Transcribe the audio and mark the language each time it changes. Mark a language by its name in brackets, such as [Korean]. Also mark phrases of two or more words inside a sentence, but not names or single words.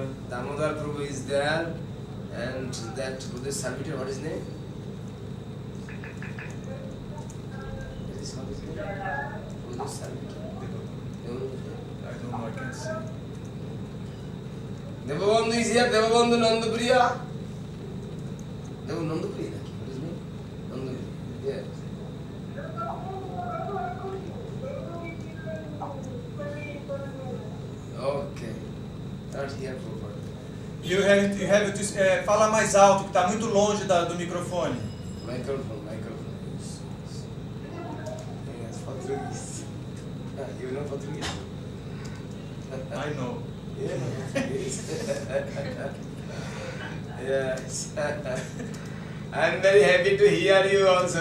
[English] Damodar Prabhu is there. And that Buddhist servitor, what is his name? What is his name? Buddhist servitor. I don't know, I can't see. Devabandhu is here. Devabandhu Nandapriya. Nandapriya. What is his name? Nandapriya. Yes. Okay. Not here properly. You have to [Portuguese] fala mais alto, que está muito longe do microfone. [English] Microphone. Yes, Portuguese. You know Portuguese? I know. Yes. Yes. I am very happy to hear you also.